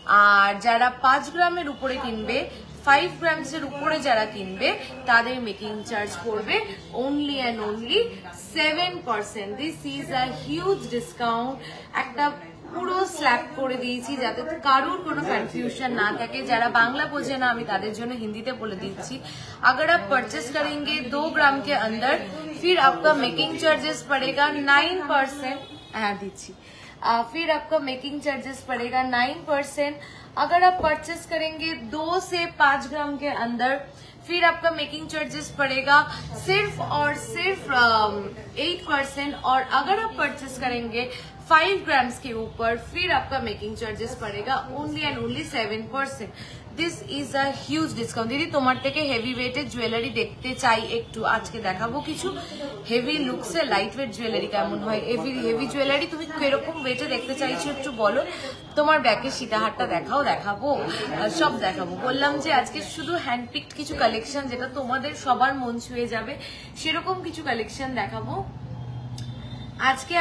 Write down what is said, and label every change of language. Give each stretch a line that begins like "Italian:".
Bangla: আর যারা 5 গ্রামের উপরে কিনবে, 5 গ্রামসের উপরে যারা কিনবে, তাদের মেকিং চার্জ পড়বে only and only 7%।
English: This is a huge discount.
Bangla: একটা পুরো স্ল্যাপ করে দিয়েছি যাতে কারোর কোনো কনফিউশন না থাকে। যারা বাংলা বোঝে না আমি তাদের জন্য হিন্দিতে বলে দিচ্ছি।
Hindi: अगर आप परचेस करेंगे 2 ग्राम के अंदर, फिर आपका मेकिंग चार्जेस पड़ेगा 9%। फिर आपका मेकिंग चार्जेस पड़ेगा 9%। अगर आप परचेस करेंगे 2 से 5 ग्राम के अंदर, फिर आपका मेकिंग चार्जेस पड़ेगा सिर्फ और सिर्फ 8%। और अगर आप परचेस करेंगे 5 ग्राम्स के ऊपर, फिर आपका मेकिंग चार्जेस पड़ेगा only and only 7%।
English: This is a huge discount.
Bangla: দিদি তোমার থেকে হেভি ওয়েটের জুয়েলারি দেখতে চাই একটু, আজকে দেখাবো কিছু হেভি লুকসে লাইট ওয়েট জুয়েলারি কেমন হয়। হেভি জুয়েলারি তুমি কিরকম ওয়েটে দেখতে চাইছো একটু বলো। তোমার ব্যাকের সীতাহারটা দেখাবো সব দেখাবো। বললাম যে আজকে শুধু হ্যান্ড পিকড কিছু কালেকশন যেটা তোমাদের সবার মন ছুঁয়ে যাবে সেরকম কিছু কালেকশন দেখাবো আজকে।